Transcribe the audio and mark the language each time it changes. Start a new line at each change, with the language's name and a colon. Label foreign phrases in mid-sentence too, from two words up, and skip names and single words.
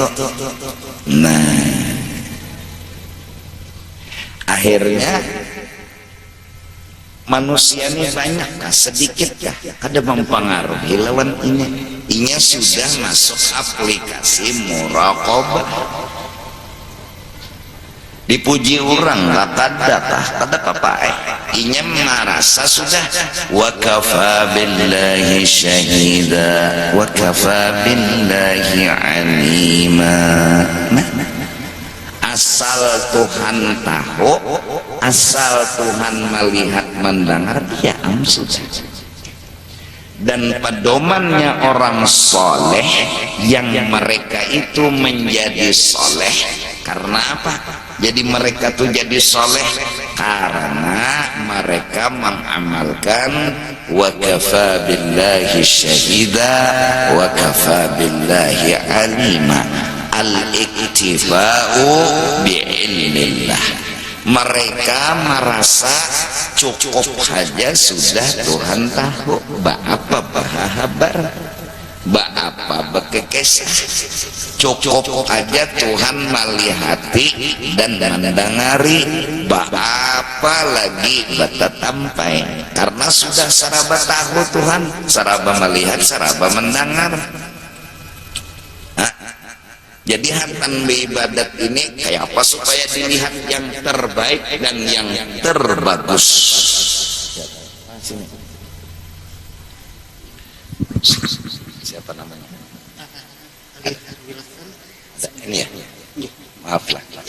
Banjar: Nah, akhirnya manusia ini banyak kah, sedikit kah, kada mempengaruhi lawan ini. Inya sudah masuk aplikasi muraqabah. Dipuji orang lah kada apa inya merasa sudah
Arabic: وكفى بالله شهيدا وكفى بالله عليما.
Banjar: Asal Tuhan tahu, asal Tuhan melihat mendengar, dia sudah. Dan pedomannya orang soleh yang mereka itu menjadi soleh karena apa? Jadi mereka tuh jadi soleh karena mereka mengamalkan
Arabic: وكفى بالله شهيدا وكفى بالله عليما, الاكتفاء بعلم الله.
Banjar: Mereka merasa cukup saja sudah Tuhan tahu, apa bahabar, apa bekekesah, cukup aja Tuhan melihati dan mendengari, apa lagi batatampai, karena sudah saraba tahu Tuhan, saraba melihat, saraba mendengar. Jadi hatan beribadat ini kayak apa supaya dilihat yang terbaik dan yang terbagus. Siapa namanya? Ini ya, maaf lah.